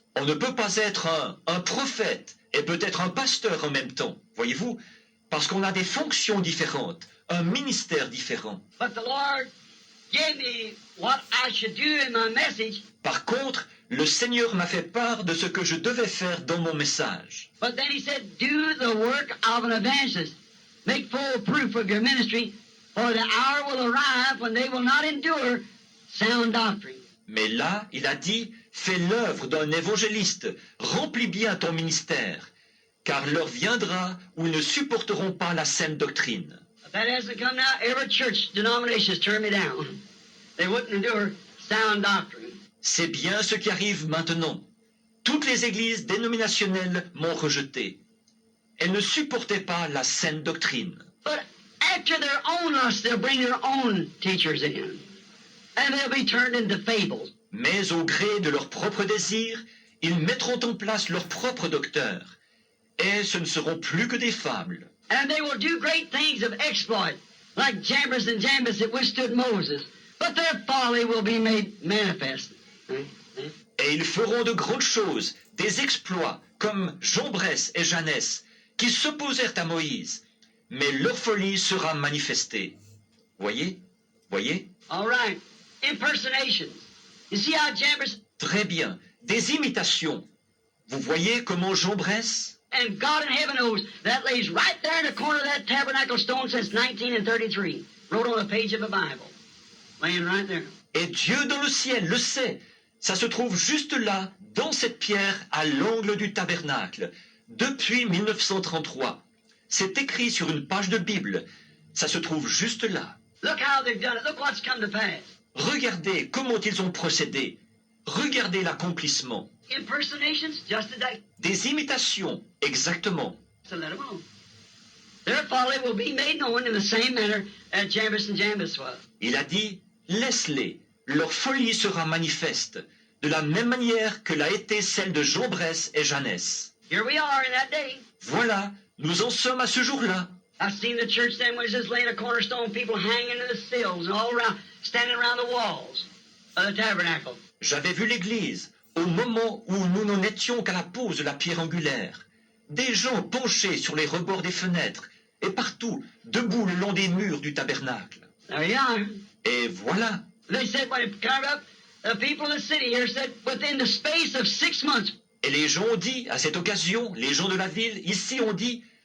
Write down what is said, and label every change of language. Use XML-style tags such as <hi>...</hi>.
<fr>On ne peut pas être un prophète et peut-être un pasteur en même temps. Voyez-vous? Parce qu'on a des fonctions différentes, un ministère différent.</fr> <en>But the Lord gave me what I should do in my message.</en> <fr>Par contre, le Seigneur m'a fait part de ce que je devais faire dans mon message.</fr> <en>But then he said, do the work of an evangelist. Make full proof of your ministry, for the hour will arrive when they will not endure sound doctrine.</en> <fr>Mais là, il a dit, fais l'œuvre d'un évangéliste, remplis bien ton ministère, car l'heure viendra où ils ne supporteront pas la saine doctrine.</fr> <en>If that hasn't come now, every church denomination has turned me down. They wouldn't endure sound doctrine.</en> <fr>C'est bien ce qui arrive maintenant. Toutes les églises dénominationnelles m'ont rejeté. Elles ne supportaient pas la saine doctrine.</fr> <en>But after their own lust, they'll bring their own teachers in. And they'll be turned into fables.</en> <fr>Mais au gré de leurs propres désirs, ils mettront en place leurs propres docteurs. Et ce ne seront plus que des fables.</fr> <en>And they will do great things of exploit, like Jambres and Jambres that withstood Moses. But their folly will be made manifest.</en> <fr>Et ils feront de grandes choses, des exploits, comme Jambres et Jannes, qui s'opposèrent à Moïse. Mais leur folie sera manifestée. Voyez? Voyez?</fr> <en>All right. Impersonations. You see how Jambres</en> <fr>Très bien. Des imitations. Vous voyez comment Jambres?</fr> <en>and God in heaven knows that lays right there in the corner of that tabernacle stone since 1933. Wrote on a page of a Bible. Laying right there.</en> <fr>Et Dieu dans le ciel le sait. Ça se trouve juste là, dans cette pierre, à l'angle du tabernacle, depuis 1933. C'est écrit sur une page de Bible. Ça se trouve juste là.</fr> <en>Look how they've done it. Look what's come to pass.</en> <fr>Regardez comment ils ont procédé. Regardez l'accomplissement.</fr> <en>Impersonations, just as that.</en> <fr>Des imitations, exactement.</fr> <en>So let them alone. Their folly will be made known in the same manner as Jambres and Jambres was.</en> <fr>Il a dit, laisse-les. Leur folie sera manifeste, de la même manière que l'a été celle de Jambres et Jannes.</fr> <en>Here we are in that day.</en> <fr>Voilà, nous en sommes à ce jour-là.</fr> <en>I've seen the church then when it's just laying a cornerstone, people hanging in the sills and all around, standing around the walls of the tabernacle.</en> <fr>J'avais vu l'église, au moment où nous n'en étions qu'à la pose de la pierre angulaire. Des gens penchés sur les rebords des fenêtres, et partout, debout le long des murs du tabernacle.</fr> <en>There you are.</en> <fr>Et voilà,</fr> <en>They said when it came up, The people in the city here said within the space of 6 months,</en> <fr>Et les gens ont dit, à cette occasion, les gens de la ville, ici ont dit,</fr>